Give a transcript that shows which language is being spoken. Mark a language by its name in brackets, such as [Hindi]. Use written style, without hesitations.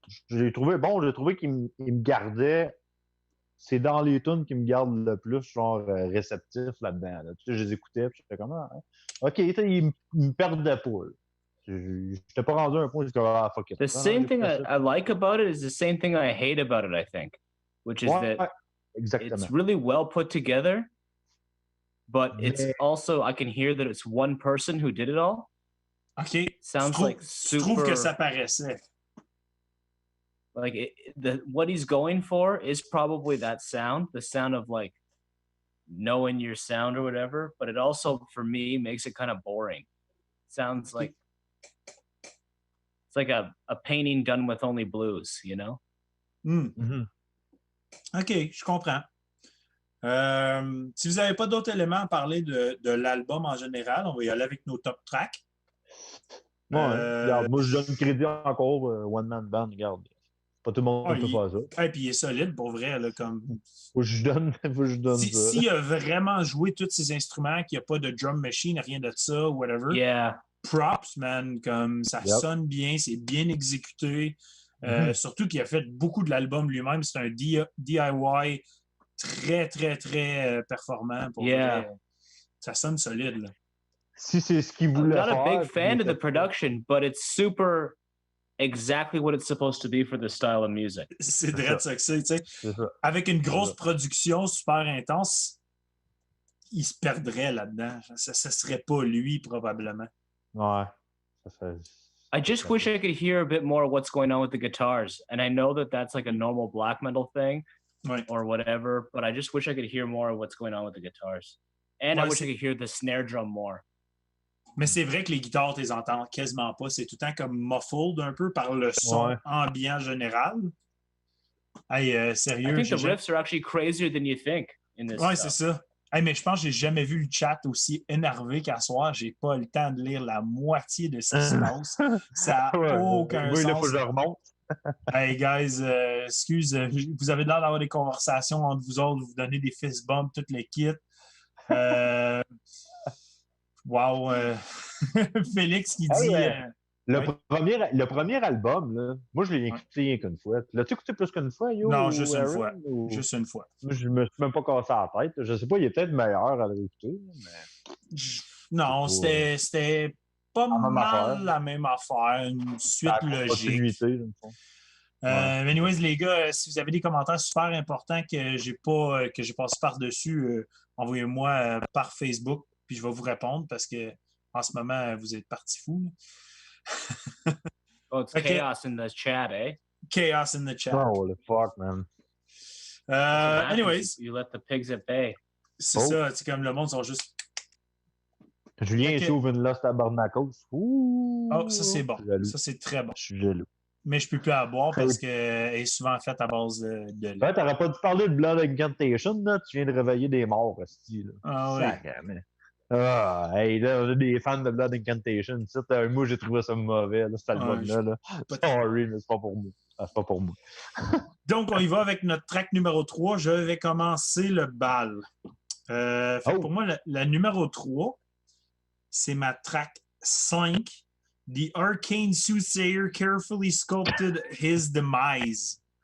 [French] J'ai trouvé qu'il me gardait. C'est dans les tunes qui me gardent le plus, genre, réceptif là-dedans. Là. Tu sais, je les écoutais, puis j'étais comme, OK, il me perdait pas. J'étais pas rendu à un point où je disais, ah, fuck it. [English] The same thing I like about it is the same thing I hate about it, I think, which is that it's really well put together, but it's also, I can hear that it's one person who did it all. OK. Sounds like super... [French] Je trouve que ça paraissait. [English] Like, what he's going for is probably that sound, the sound of, like, knowing your sound or whatever, but it also, for me, makes it kind of boring. Sounds like... It's like a painting done with only blues, you know? [French] Mm-hmm. OK, je comprends. Si vous n'avez pas d'autres éléments à parler de l'album en général, on va y aller avec nos top tracks. Regarde, moi, je donne crédit encore One Man Band. Regarde, pas tout le monde peut faire ça. Et puis il est solide pour vrai. Là, comme... Faut que je donne ça. S'il a vraiment joué tous ses instruments, qu'il n'y a pas de drum machine, rien de ça, whatever. [English] Yeah. Props, man. [French] Comme ça sonne bien, c'est bien exécuté. Surtout qu'il a fait beaucoup de l'album lui-même. C'est un DIY très, très, très performant. Pour vrai. Ça sonne solide. Là. Si c'est ce qu'il voulait faire. [English] I'm not a big fan of the production, but it's super exactly what it's supposed to be for the style of music. [French] C'est vrai ça que c'est, tu sais. Avec une grosse production super intense, il se perdrait là-dedans. Ça serait pas lui, probablement. Ouais. [English] I just wish I could hear a bit more of what's going on with the guitars. And I know that that's like a normal black metal thing or whatever, but I just wish I could hear more of what's going on with the guitars. And I wish I could hear the snare drum more. [French] Mais c'est vrai que les guitares, tu les entends quasiment pas. C'est tout le temps comme muffled un peu par le son ambiant général. Hey, sérieux. [English] I think the riffs are actually crazier than you think in this [French] c'est ça. Hey, mais je pense que j'ai jamais vu le chat aussi énervé qu'à soir. J'ai pas le temps de lire la moitié de ce qui se passe. Ça n'a aucun sens. Il faut que je remonte. Hey, guys, excuse, vous avez l'air d'avoir des conversations entre vous autres, vous donnez des fist bumps, toutes les kits. Wow! Félix qui dit... Le premier album, là, moi, je l'ai écouté rien qu'une fois. L'as-tu écouté plus qu'une fois, Yo? Non, juste une fois. Juste une fois. Je me suis même pas cassé la tête. Je sais pas, il est peut-être meilleur à l'écouter. Mais... Non, c'était pas mal la même affaire. Une suite logique. Mais anyways, les gars, si vous avez des commentaires super importants que j'ai passé par-dessus, envoyez-moi par Facebook. Puis je vais vous répondre parce que en ce moment, vous êtes partis fous. [English] Oh, it's chaos in the chat, eh? Chaos in the chat. Oh, the fuck, man. Anyways. You let the pigs at bay. [French] C'est ça, c'est comme le monde sont juste... Julien s'ouvre une Lost Tabernacles. Oh, ça c'est bon. Ça c'est très bon. Je suis jaloux. Mais je peux plus la boire parce qu'elle est souvent faite à base de lait. Ouais, t'aurais pas dû parler de Blood Incantation, là. Tu viens de réveiller des morts, hostie, là. Ah oui. Hey, là, on a des fans de Blood Incantation. Moi, j'ai trouvé ça mauvais, là, cet album-là. Là. Sorry, mais c'est pas pour moi. C'est pas pour moi. Donc, on y va avec notre track numéro 3. Je vais commencer le bal. Pour moi, la numéro 3, c'est ma track 5. [English] The Arcane Soothsayer carefully sculpted his demise.